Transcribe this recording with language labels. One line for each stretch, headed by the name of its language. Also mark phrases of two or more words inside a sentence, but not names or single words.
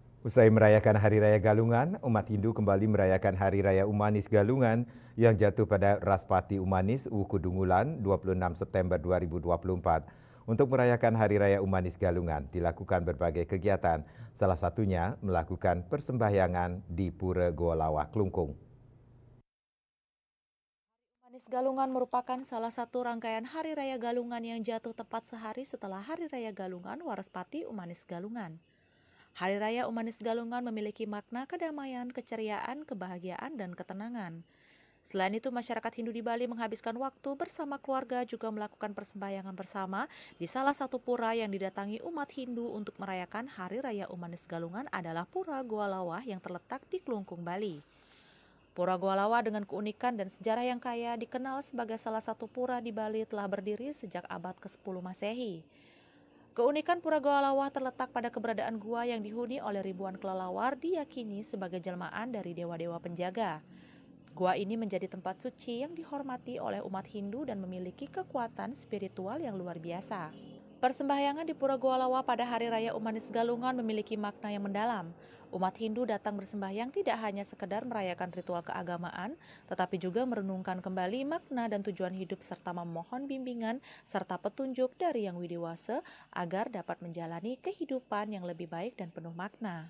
Indonesian: Usai merayakan Hari Raya Galungan, umat Hindu kembali merayakan Hari Raya Umanis Galungan yang jatuh pada Raspati Umanis Ukudungulan 26 September 2024. Untuk merayakan Hari Raya Umanis Galungan, dilakukan berbagai kegiatan, salah satunya melakukan persembahyangan di Pura Goa Lawah, Klungkung. Umanis Galungan merupakan salah satu rangkaian Hari Raya Galungan yang jatuh tepat sehari setelah Hari Raya Galungan Waraspati Umanis Galungan. Hari Raya Umanis Galungan memiliki makna kedamaian, keceriaan, kebahagiaan, dan ketenangan. Selain itu, masyarakat Hindu di Bali menghabiskan waktu bersama keluarga juga melakukan persembahyangan bersama di salah satu pura yang didatangi umat Hindu untuk merayakan Hari Raya Umanis Galungan adalah Pura Goa Lawah yang terletak di Klungkung, Bali. Pura Goa Lawah dengan keunikan dan sejarah yang kaya dikenal sebagai salah satu pura di Bali telah berdiri sejak abad ke-10 Masehi. Keunikan Pura Goa Lawah terletak pada keberadaan gua yang dihuni oleh ribuan kelelawar diyakini sebagai jelmaan dari dewa-dewa penjaga. Gua ini menjadi tempat suci yang dihormati oleh umat Hindu dan memiliki kekuatan spiritual yang luar biasa. Persembahyangan di Pura Goa Lawah pada Hari Raya Umanis Galungan memiliki makna yang mendalam. Umat Hindu datang bersembahyang tidak hanya sekedar merayakan ritual keagamaan, tetapi juga merenungkan kembali makna dan tujuan hidup serta memohon bimbingan serta petunjuk dari Yang Widiwasa agar dapat menjalani kehidupan yang lebih baik dan penuh makna.